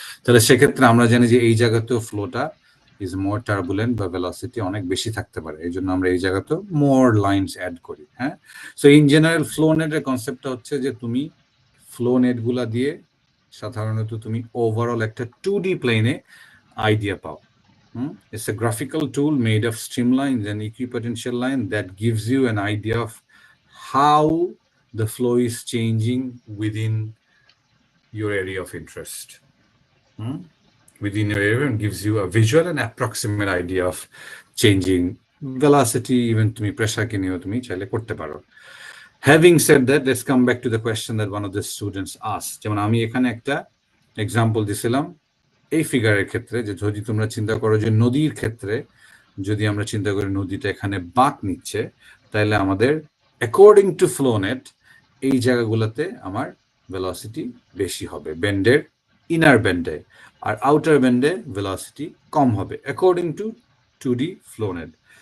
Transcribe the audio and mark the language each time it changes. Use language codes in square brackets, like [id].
[bn] তাহলে সেক্ষেত্রে আমরা জানি যে এই জায়গাতেও ফ্লোটা ইজ মোর টার্বুলেন্ট বা ভেলোসিটি অনেক বেশি থাকতে পারে, এই জন্য আমরা এই জায়গাতেও মোর লাইনস অ্যাড করি, হ্যাঁ। সো ইন জেনারেল ফ্লো নেটের কনসেপ্টটা হচ্ছে যে তুমি ফ্লো নেটগুলা দিয়ে সাধারণত তুমি ওভারঅল একটা 2D প্লেনে আইডিয়া পাও, [en] It's a graphical tool made of streamlines and equipotential line that gives you an idea of how the flow is changing within your area of interest. Within your area, and gives you a visual and approximate idea of changing velocity, even to me pressure [bn] ke niye tumi chaile korte paro. [en] Having said that, let's come back to the question that one of the students asked. [bn] যেমন আমি এখানে একটা example দিছিলাম এই ফিগারের ক্ষেত্রে, যে যদি তোমরা চিন্তা করো যে নদীর ক্ষেত্রে যদি আমরা চিন্তা করি নদীটা এখানে বাঁক নিচ্ছে, তাহলে আমাদের অ্যাকর্ডিং টু ফ্লো নেট এই জায়গাগুলোতে আমার ভেলোসিটি বেশি হবে, ব্যান্ডের ইনার ব্যান্ডে, আর আউটার ব্যান্ডে ভেলোসিটি কম হবে according to 2D flow net.